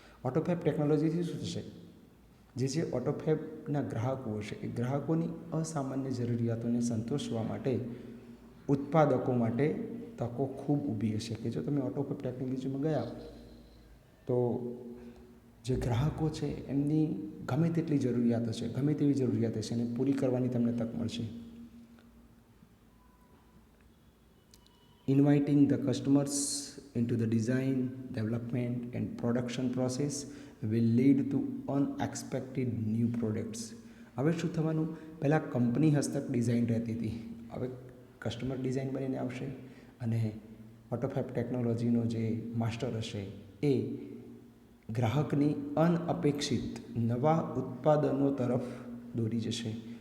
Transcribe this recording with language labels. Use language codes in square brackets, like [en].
[gu] ઓટોફેબ ટેકનોલોજીથી શું થશે? જે ઓટોફેબના ગ્રાહકો હશે એ ગ્રાહકોની અસામાન્ય જરૂરિયાતોને સંતોષવા માટે ઉત્પાદકો માટે તકો ખૂબ ઊભી હશે. કે જો તમે ઓટોફેબ ટેકનોલોજીમાં ગયા તો જે ગ્રાહકો છે એમની ગમે તેટલી જરૂરિયાત હશે, ગમે તેવી જરૂરિયાત હશે એને પૂરી કરવાની તમને તક મળશે. [en] Inviting the customers into the design, development and production process will lead to unexpected new products. [gu] હવે શું થવાનું? પહેલાં કંપની હસ્તક ડિઝાઇન રહેતી હતી, હવે કસ્ટમર ડિઝાઇન બનીને આવશે અને ઓટોફેબ ટેકનોલોજીનો જે માસ્ટર હશે એ ગ્રાહકની અનઅપેક્ષિત નવા ઉત્પાદનો તરફ દોરી જશે.